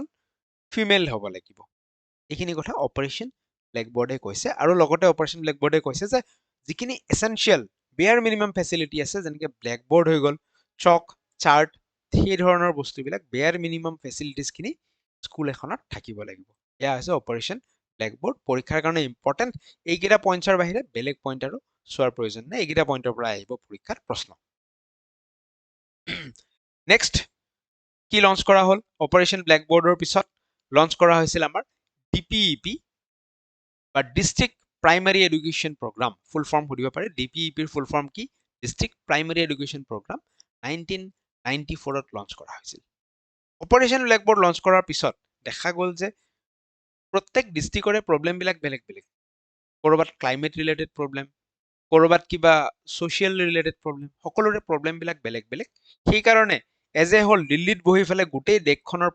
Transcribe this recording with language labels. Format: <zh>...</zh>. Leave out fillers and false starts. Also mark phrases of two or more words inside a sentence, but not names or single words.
<as>ফিমেল হ'ব লাগিব এইখিনি কথা অপারেশন ব্ল্যাকবোর্ডে কৈছে আৰু লগতে অপারেশন ব্ল্যাকবোর্ডে কৈছে যে যিখিনি</as> <en>essential bare minimum facility</en> <as>আছে যেনেকৈ ব্ল্যাকবোর্ড হৈ গল</as> <en>chalk chart</en> <as>সেই ধৰণৰ বস্তুবিলাক</as> <en>bare minimum facilities</en> <as>খিনি স্কুল এখনত থাকিব লাগিব এয়া আছে অপারেশন ব্ল্যাকবোর্ড পৰীক্ষাৰ কাৰণে ইম্পৰ্টেন্ট এইকেইটা পইণ্টৰ বাহিৰে বেলেগ পইণ্ট আৰু চোৱাৰ প্ৰয়োজন নাই এইকেইটা পইণ্টৰ পৰা আহিব পৰীক্ষাৰ প্ৰশ্ন নেক্সট কি লঞ্চ কৰা হ'ল অপারেশন ব্ল্যাকবোর্ডৰ পিছত লঞ্চ কৰা হৈছিল আমাৰ ডিপিইপি বা ডিস্ট্রিক্ট প্রাইমারি এডুকেশন প্রোগ্রাম</as> <en>full form</en> <as>সুধিব পাৰে ডিপিইপিৰ</as> <en>full form</en> <as>কি ডিস্ট্রিক্ট প্রাইমারি এডুকেশন প্রোগ্রাম 1994 লঞ্চ কৰা হৈছিল অপারেশন ব্ল্যাকবোর্ড লঞ্চ কৰাৰ পিছত দেখা গ'ল যে প্ৰত্যেক ডিস্ট্রিক্টৰে প্ৰবলেম বিলাক বেলেগ বেলেগ কৰবাত</as> <en>climate related problem</en> <as>কৰবাত কিবা</as> <en>social related problem</en> <as>সকলোৰে প্ৰবলেম বিলাক বেলেগ বেলেগ সেই কাৰণে</as> <en>as a whole</en> <as>দিল্লীত বহি ফেলে গোটেই দেশখনৰ</as>